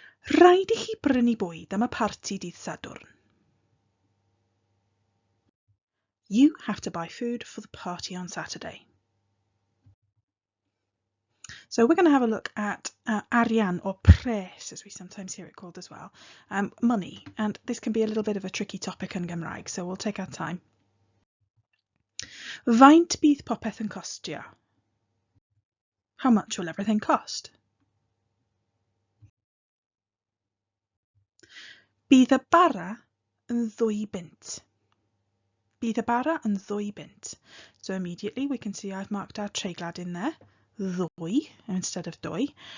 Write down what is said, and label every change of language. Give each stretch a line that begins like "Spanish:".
Welsh: Rhaid I chi brynu bwyd am y parti dydd Sadwrn.
English: You have to buy food for the party on Saturday. So we're going to have a look at
Welsh: arian or pres,
English: as we sometimes hear it called as well, money. And this can be a little bit of a tricky topic in Gymraeg, so we'll take our time.
Welsh: Faint bydd popeth yn costio?
English: How much will everything cost?
Welsh: Bydd y bara yn £2. Bydd y bara yn £2.
English: So immediately we can see I've marked our treiglad in there, ddwy instead of dwy.